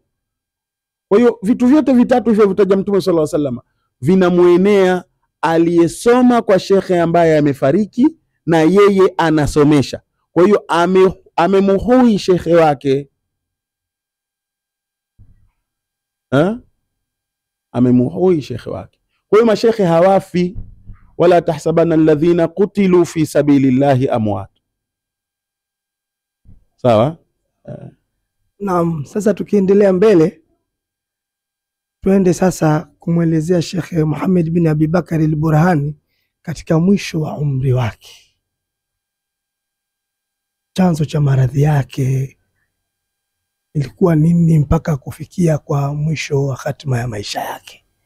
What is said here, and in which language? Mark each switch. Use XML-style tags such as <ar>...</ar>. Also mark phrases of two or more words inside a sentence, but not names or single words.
<sw>Kwa hiyo vitu vyote vitatu hivyo vitaja Mtume</sw> <ar>صلى الله عليه وسلم</ar> <sw>vinamuenea aliyesoma kwa shekhe ambaye amefariki na yeye anasomesha. Kwa hiyo amemuhui shekhe wake. Amemuhui shekhe wake. Kwa hiyo mashekhe hawafi.</sw> <ar>ولا تحسبن الذين قتلوا في سبيل الله أمواتا.</ar> <sw>Sawa? Naam, sasa tukiendelea mbele tuende sasa kumwelezea Sheikh Muhammad bin Abi Bakar al-Burhani katika mwisho wa umri wake. Chanzo cha maradhi yake ilikuwa nini mpaka kufikia kwa mwisho wa hatima ya maisha yake.</sw>